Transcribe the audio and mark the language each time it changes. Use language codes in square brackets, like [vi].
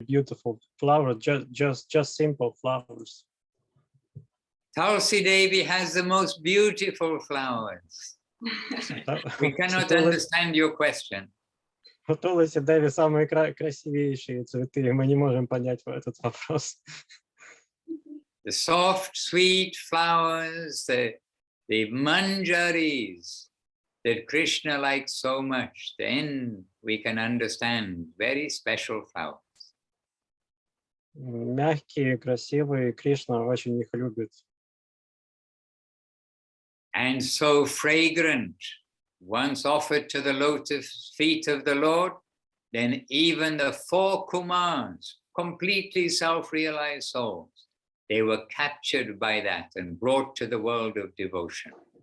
[en] beautiful flowers, just simple flowers. Tulsi Devi has the most beautiful flowers. We cannot understand your question. [ru] У Туласи Деви самые красивейшие цветы, мы не можем понять этот вопрос. [en] The soft, sweet flowers, the manjaris that Krishna likes so much, then we can understand very special flowers. [ru] Мягкие, красивые, Кришна очень их любит. [en] And so fragrant, once offered to the lotus feet of the Lord, then even the 4 Kumars, completely self-realized souls, they were captured by that and brought to the world of devotion.